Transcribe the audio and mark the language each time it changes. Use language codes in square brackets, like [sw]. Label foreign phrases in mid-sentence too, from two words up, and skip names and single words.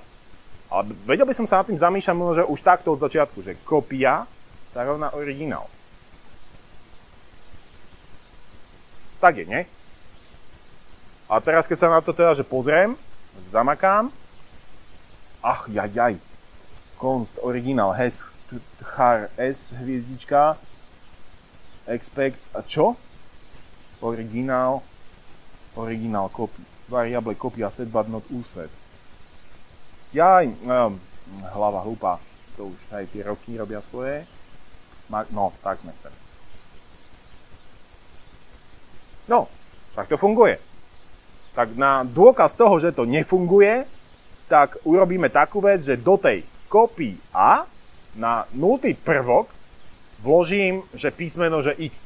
[sk] Ale vedel by som sa nad tým zamýšľať, možno, že už takto od začiatku, že kopia sa rovná originál. Tak je, nie? A teraz, keď sa na to teda, že pozriem, zamakám, jaj, [en] const original has char [sk] s hviezdička, expects a čo? Originál copy. [en] Variable copy a set but not uset. [sk] Jaj, hlava hlúpa, to už aj tie roky robia svoje. No, tak sme chceli. No, však to funguje. Tak na dôkaz toho, že to nefunguje, tak urobíme takú vec, že do tej copy A na nultý prvok vložím, že písmeno, že x.